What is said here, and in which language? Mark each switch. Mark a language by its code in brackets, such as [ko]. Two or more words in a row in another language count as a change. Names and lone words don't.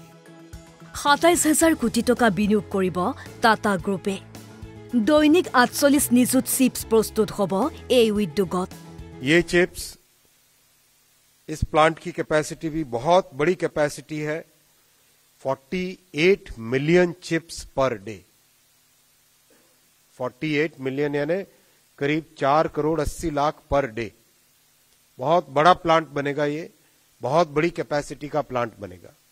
[as] 27,000 কোটি টকা বিনিয়োগ কৰিব টাটা গ্ৰুপে দৈনিক 48 নিযুত চিপছ প্ৰস্তুত হ'ব এই উদ্যোগত [hi] ये चिप्स इस प्लांट की कैपेसिटी भी बहुत बड़ी कैपेसिटी है 48 मिलियन चिप्स पर डे 48 मिलियन यानी करीब 4 करोड़ 80 लाख पर डे बहुत बड़ा प्लांट बनेगा ये बहुत बड़ी कैपेसिटी का प्लांट बनेगा